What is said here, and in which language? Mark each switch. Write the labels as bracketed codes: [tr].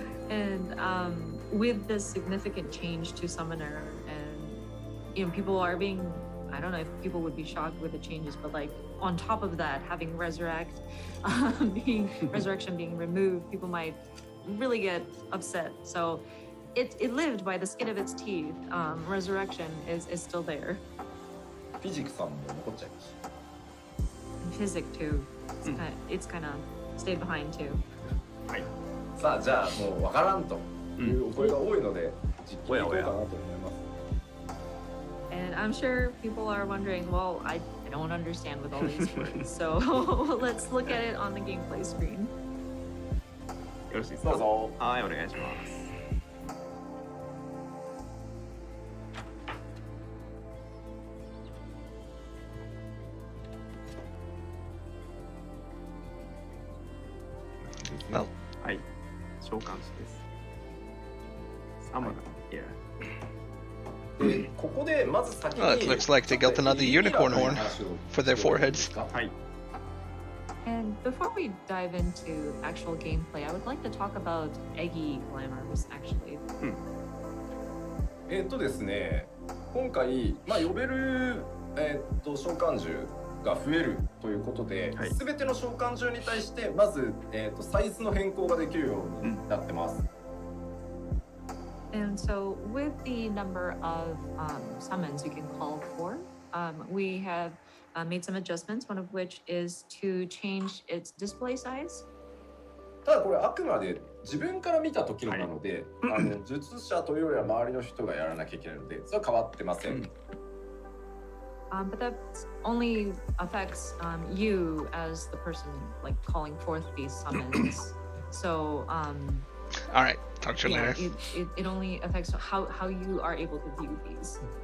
[en] And with this significant change to Summoner, and people are being, I don't know if people would be shocked with the changes, but like on top of that, having Resurrection being removed, people might really get upset. So it lived by the skin of its teeth. Resurrection is still there. [ja] フィジクさんも残っちゃいました。 [en] Physic too. It's kind of stayed behind too. [ja] はい。さあじゃあもうわからんというお声が多いので実況いこうかなと思います。 [en] And I'm sure people are wondering, well, I don't understand with all these words. So let's look at it on the gameplay screen. [ja] よろしいですか？どうぞ。はい、お願いします。はい、召喚師です。サムラ、yeah. でここでまず先に [en] it looks like they got another unicorn horn for their foreheads. [ja] はい。 [en] And before we dive into actual gameplay, I would like to talk about Eggy Glamours actually. [ja] ですね、今回呼べる召喚獣が増えるということで、すべての召喚獣に対してまずサイズの変更ができるようになってます。 [en] And so with the number of summons you can call for, we have made some adjustments, one of which is to change its display size. [ja] ただこれあくまで自分から見た時のなので、術者というよりは周りの人がやらなきゃいけないので、それは変わってません。 [en] But that only affects you as the person like calling forth these summons. So all right, talk to you later. It only affects how you are able to view these.